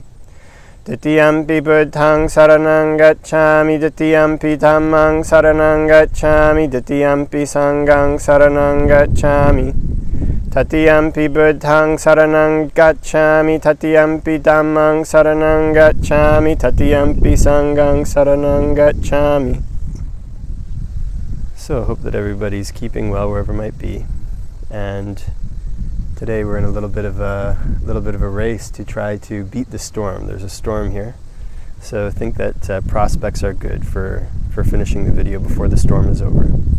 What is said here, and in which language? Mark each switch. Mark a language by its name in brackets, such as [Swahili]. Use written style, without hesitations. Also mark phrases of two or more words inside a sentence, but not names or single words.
[Pali] Tatiyampi Buddhaṃ saranang gacchāmi, Tatiyampi Dhammāṃ saranang gacchāmi, Tatiyampi Saṅghāṃ saranang gacchāmi. Tatiyampi Buddhaṃ saranang gacchāmi, Tatiyampi Dhammāṃ saranang gacchāmi, Tatiyampi Saṅghāṃ saranang gacchāmi. [English] So I hope that everybody's keeping well wherever it might be. And today we're in a little bit of a race to try to beat the storm. There's a storm here, so I think that prospects are good for finishing the video before the storm is over.